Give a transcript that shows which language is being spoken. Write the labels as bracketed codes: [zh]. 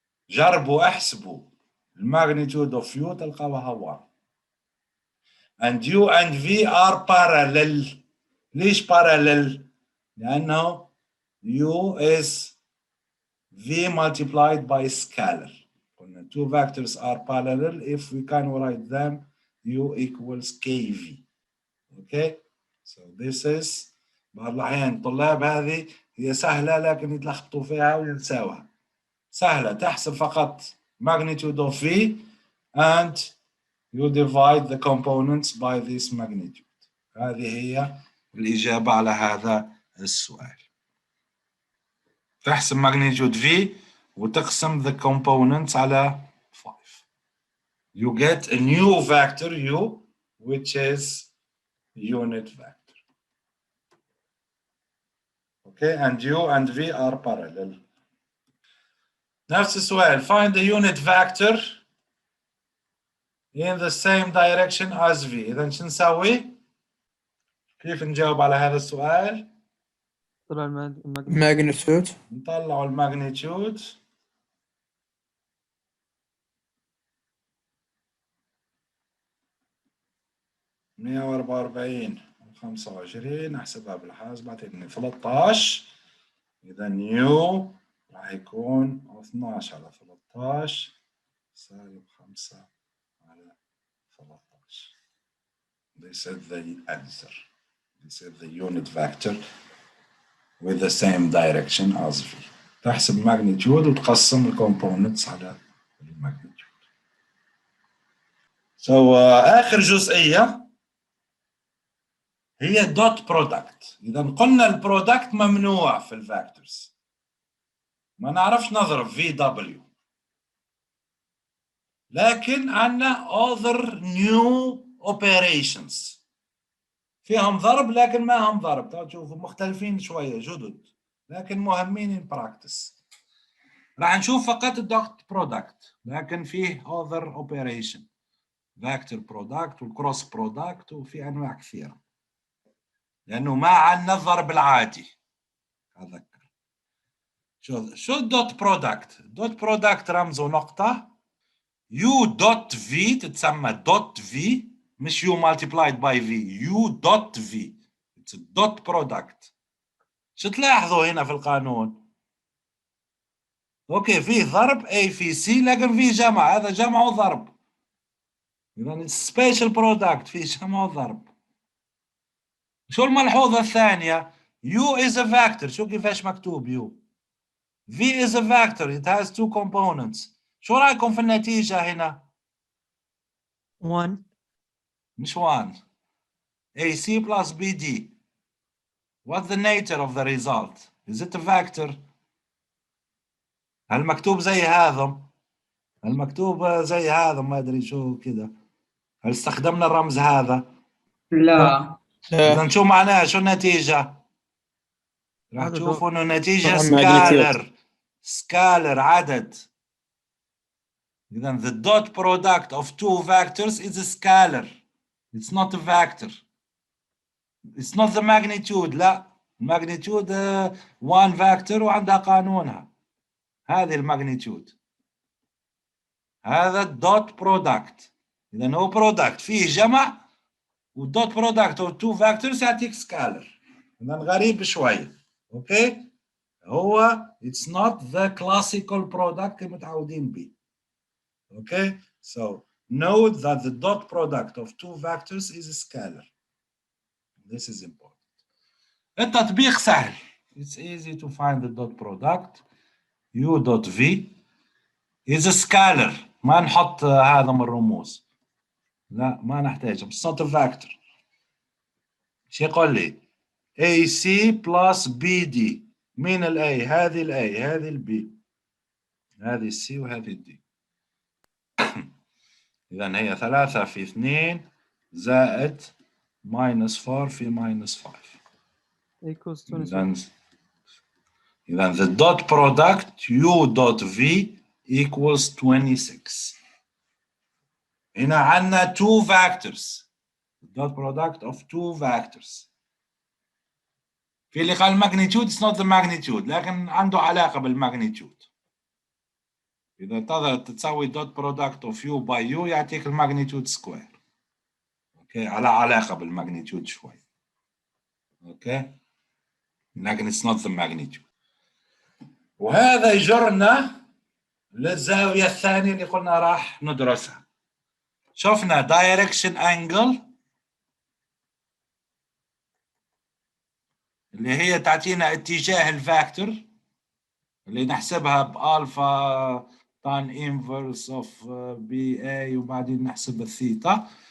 [ar] جربوا احسبوا الماgnitude of U تلقاوها 1. [en] And U and V are parallel. [ar] ليش [en] parallel؟ [ar] لأنه [en] U is V multiplied by scalar. قلنا two vectors are parallel if we can write them U equals KV. Okay, so this is [ar] بعض الأحيان الطلاب هذه هي سهلة لكن يتلخبطوا فيها وينساوها. سهلة تحسب فقط magnitude of V and you divide the components by this magnitude. هذه هي الإجابة على هذا السؤال. تحسب magnitude V وتقسم [en] the components [ar] على 5. [en] You get a new vector U which is unit vector. Okay, and U and V are parallel. [ar] نفس السؤال. [en] Find the unit vector in the same direction as V. [ar] إذا شو نسوي؟ كيف نجاوب على هذا السؤال؟ طلع [en] magnitude. [ar] نطلع الماجنتيود. مية وأربعة وأربعين وخمسة وعشرين أحسبها بالحاسبة تعطيني 13. إذا نيو راح يكون 12 على 13 سالب 5 على 13. [en] This is the answer. This is the unit vector with the same direction as V. [ar] تحسب magnitude وتقسم الكومبوننتس على الماجنتيود. So آخر جزئية هي dot product. إذا قلنا البرودكت ممنوع في الفاكتورز. ما نعرفش نضرب VW. لكن عندنا [en] other new operations. [ar] فيهم ضرب لكن ما هم ضرب. تشوفوا مختلفين شوية جدد. لكن مهمين [en] in practice. [ar] راح نشوف فقط الدوت برودكت لكن فيه [en] other operation. [ar] فاكتور برودكت والكروس برودكت وفي أنواع كثيرة. لأنه ما عندنا الضرب العادي. أذكر. شو الدوت برودكت؟ الدوت برودكت رمزه نقطة. U دوت V تتسمى دوت V مش [en] U multiplied by V. U dot V. It's a dot product. [ar] شو تلاحظوا هنا في القانون؟ اوكي فيه ضرب A في C لكن فيه جمع. هذا جمع وضرب. إذا سبيشال برودكت فيه جمع وضرب. شو الملحوظة الثانية؟ [en] U is a vector. [ar] شو كيفاش مكتوب U؟ [en] V is a vector. It has two components. [ar] شو رأيكم في النتيجة هنا؟ 1. مش 1. [en] AC plus BD. What's the nature of the result? Is it a vector? [ar] هل مكتوب زي هذا؟ هل مكتوب زي هذا؟ ما أدري شو كده. هل استخدمنا الرمز هذا؟ لا. إذا شو معناها؟ شو النتيجة؟ راح تشوفوا إنه النتيجة سكالر. سكالر عدد. إذا [en] the dot product of two vectors is a scalar. It's not a vector. It's not the magnitude. [ar] لا. الماجنتيود one vector وعندها قانونها. هذه الماجنتيود. هذا الدوت برودكت. إذا هو برودكت فيه جمع والدوت برودكت [en] of two vectors [ar] يعطيك سكالر. إذا غريب شوي. أوكي؟ هو [en] it's not the classical product [ar] اللي متعودين به. [en] Okay? So note that the dot product of two vectors is a scalar. This is important. [ar] التطبيق سهل. [en] It's easy to find the dot product. U dot V is a scalar. [ar] ما نحط هذا من الرموز. لا ما نحتاج. [en] It's not a vector. [ar] شو يقول لي؟ [en] AC plus BD. [ar] مين ال A؟ هذه ال A، هذه ال B. هذه ال C وهذه ال D. إذا هي 3 في 2 زائد minus 4 في minus 5. [en] equals 26. [ar] إذا [en] the dot product U dot V equals 26. [ar] هنا عندنا [en] two vectors. dot product of two vectors. [ar] في اللي قال magnitude [en] it's not the magnitude [ar] لكن عنده علاقة بالماجنتيود. إذا تقدر تسوي [en] dot product of U by U [ar] يعطيك الماجنتيود سكوير. أوكي على علاقة بالماجنتيود شوي. أوكي لكن [en] it's not the magnitude. [ar] وهذا يجرنا للزاوية الثانية اللي قلنا راح ندرسها. شفنا [en] direction angle [ar] اللي هي تعطينا اتجاه الفاكتور اللي نحسبها بألفا [en] tan inverse of BA [ar] وبعدين نحسب الثيتا.